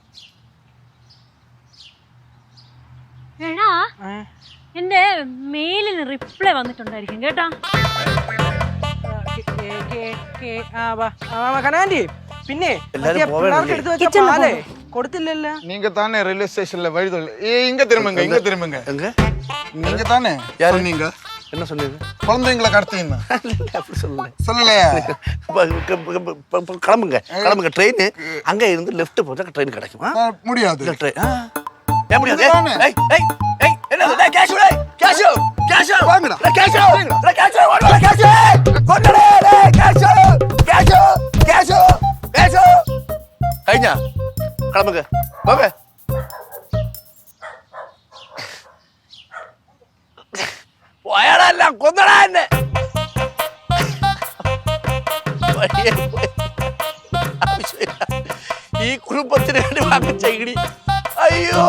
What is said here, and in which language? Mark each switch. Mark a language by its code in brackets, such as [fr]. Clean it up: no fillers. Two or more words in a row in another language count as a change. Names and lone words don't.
[ml] എടാ എന്റെ മെയിലിന് റിപ്ലൈ വന്നിട്ടുണ്ടായിരിക്കും കേട്ടാ. കനാൻഡി പിന്നെ പിള്ളേർക്ക് എടുത്ത് വെച്ച പാലേ കൊടുത്തില്ലല്ലോ. [ta] நீங்க தானே [en] railway station [ta] வழி இங்க திரும்புங்க. நீங்க தானே சொன்னீங்க. என்ன சொன்னீங்க? குழந்தைங்களை கடத்தீங்க. அப்படி சொல்லல. சொல்லலையா? கிளம்புங்க ட்ரெயின் அங்க இருந்து லெஃப்ட் போச்சா ட்ரெயின் கிடைக்கும். முடியாது. ஏன் முடியாது? ஏய் ஏய் ஏய் என்னது? டேய் கேஷ் வாங்கடா. கேஷ் கொண்டடே. கேஷ் കഴിഞ്ഞാ கிளம்புங்க போங்க. [ml] പോയാടാ എല്ലാം കൊന്നടാ എന്നെ. ഈ കുടുംബത്തിന് വേണ്ടി വാങ്ങിച്ച ഇടി. അയ്യോ.